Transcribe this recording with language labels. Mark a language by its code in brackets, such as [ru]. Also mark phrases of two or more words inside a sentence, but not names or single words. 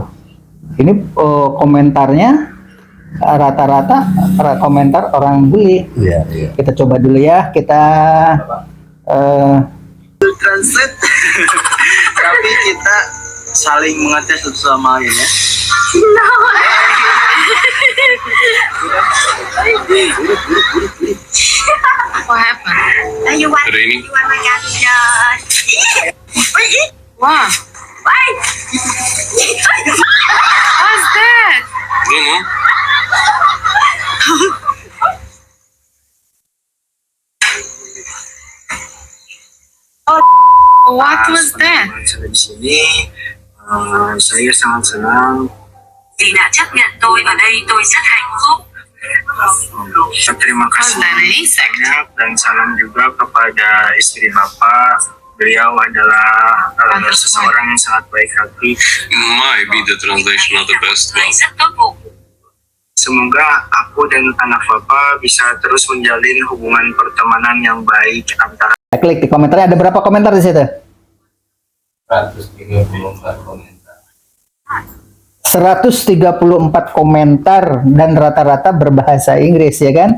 [id] Ini komentarnya rata-rata komentar orang bule. Iya. Kita coba dulu ya. Kita Translate. Tapi kita saling mengetes satu sama lain ya. [en] What happened? You want Raining. my gadget? Wow. Why? What's that? Don't know. What was that? [id] Sampai di sini, saya sangat senang. [vi] Vì đã chấp nhận tôi ở đây, tôi rất hạnh phúc. [id] Terima kasih [en] Was that an insect? [id] banyak dan salam juga kepada istri Bapak. Beliau adalah seseorang yang sangat baik hati. [en] Might be the translation not the best [vi] Người [en] one. [vi] rất tốt bụng. [id] Semoga aku dan anak Bapak bisa terus menjalin hubungan pertemanan yang baik antara. klik di komentarnya, ada berapa komentar di situ? 134 komentar. 134 komentar dan rata-rata berbahasa Inggris, ya kan?